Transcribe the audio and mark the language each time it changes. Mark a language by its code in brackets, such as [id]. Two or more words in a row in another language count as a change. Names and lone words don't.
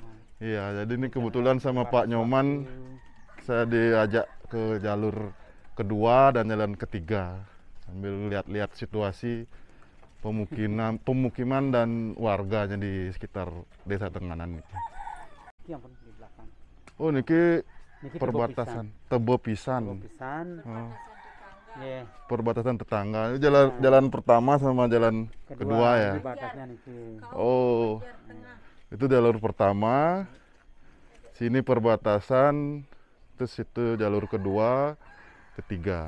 [id] Iya, jadi ini kebetulan sama Pak Nyoman saya diajak ke jalur kedua dan jalan ketiga sambil lihat-lihat situasi pemukiman dan warganya di sekitar Desa Tenganan ini. Ini yang di belakang. Oh, niki Niki perbatasan Tebo Pisan. Pisan. Oh, Ya. perbatasan tetangga. Ini jalan pertama sama jalan kedua ya. Ini batasnya niki. Oh, itu jalur pertama. Sini perbatasan, terus itu jalur kedua, ketiga.